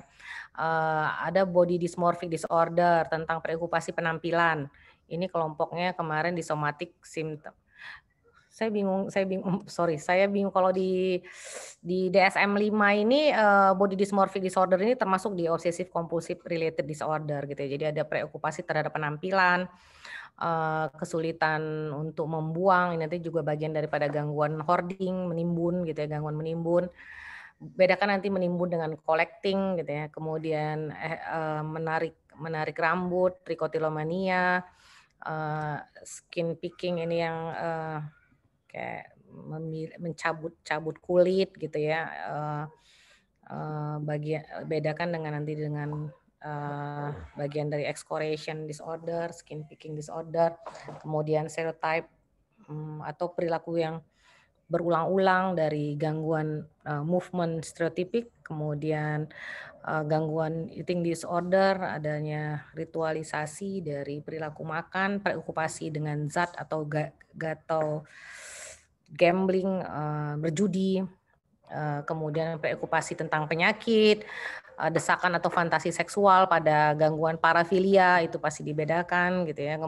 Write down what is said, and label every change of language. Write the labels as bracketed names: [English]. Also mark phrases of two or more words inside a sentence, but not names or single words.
[Indonesian] Ada [English] body dysmorphic disorder [Indonesian] tentang preokupasi penampilan. Ini kelompoknya kemarin di [English] somatic symptom. [Indonesian] Saya bingung kalau di DSM-5 ini, [English] body dysmorphic disorder [Indonesian] ini termasuk di [English] obsessive compulsive related disorder [Indonesian] gitu ya. Jadi ada preokupasi terhadap penampilan, kesulitan untuk membuang, ini nanti juga bagian daripada gangguan hoarding, menimbun gitu ya, gangguan menimbun. Bedakan nanti menimbun dengan collecting gitu ya, kemudian, menarik menarik rambut, trichotillomania, [English] skin picking [Indonesian] ini yang, kayak mencabut-cabut kulit gitu ya, bedakan dengan nanti dengan, bagian dari [English] excoriation disorder, skin picking disorder, [Indonesian] kemudian cell type, atau perilaku yang berulang-ulang dari gangguan, movement stereotipik, kemudian, gangguan [English] eating disorder, [Indonesian] adanya ritualisasi dari perilaku makan, preokupasi dengan zat atau atau gambling, berjudi, kemudian preokupasi tentang penyakit, desakan atau fantasi seksual pada gangguan parafilia itu pasti dibedakan gitu ya.